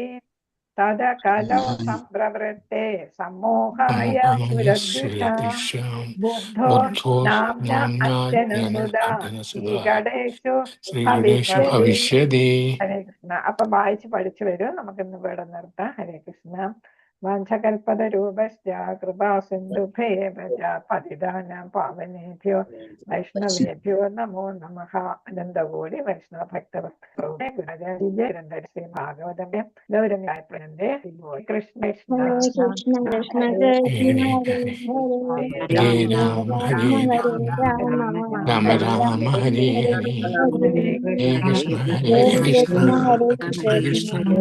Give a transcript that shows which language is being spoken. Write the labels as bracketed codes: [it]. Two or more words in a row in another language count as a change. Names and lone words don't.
[sa] തദ കലോ സംപ്രവൃത്തെ സമ്മോഹായ സുരദ്വിഷാം ബുദ്ധോ നാംന അഞ്ജനസുധ കീകടേഷു ഭവിഷ്യതി. [ml] ഹരേ കൃഷ്ണ. അപ്പൊ വായിച്ച് പഠിച്ചു വരും. നമുക്കിന്ന് ഇവിടെ നിർത്താം. ഹരേ കൃഷ്ണ. [sa] വാഞ്ചകൽപതരൂപശ്ച കൃപാ സിന്ധുഭ്യേ പതിതാനാം പാവനേഭ്യോ വൈഷ്ണവേഭ്യോ നമോ നമഃ. അനന്തകോടി വൈഷ്ണവ ഭക്തവൃന്ദേ ശ്രീ ഭാഗവതമേ ഗൗരവ്യായ പ്രനന്ദേ കൃഷ്ണ കൃഷ്ണ കൃഷ്ണ കൃഷ്ണ ഹരേ രാമ ഹരേ രാമ രാമ ഹരേ ഹരേ, ഹരേ കൃഷ്ണ ഹരേ കൃഷ്ണ കൃഷ്ണ കൃഷ്ണ